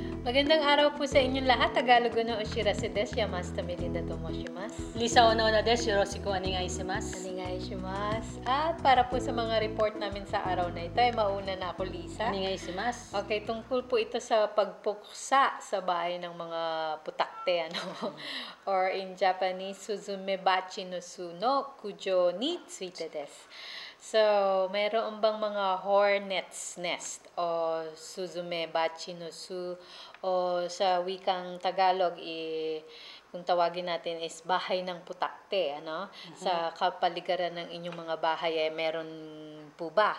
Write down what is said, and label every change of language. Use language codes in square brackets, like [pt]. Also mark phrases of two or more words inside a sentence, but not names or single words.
[tl] Magandang araw po sa inyong lahat. [ja] Tagalog no oshirase desu. Yamashita Melinda tomoshimasu. Lisa Onodaです。よろしくお願いします. お願いします. [tl] At para po sa mga report namin sa araw na ito, ay mauna na ako, Lisa. [ja] お願いします. [tl] Okay, tungkol po ito sa pagpuksa sa bahay ng mga putakte, or [en] in Japanese, [ja] スズメバチの巣の駆除についてです. [tl] So, mayroon bang mga [en] hornet's nest [tl] o [ja] スズメバチの巣 [tl] o sa wikang Tagalog, kung tawagin natin is bahay ng putakte, Sa kapaligiran ng inyong mga bahay ay meron po ba?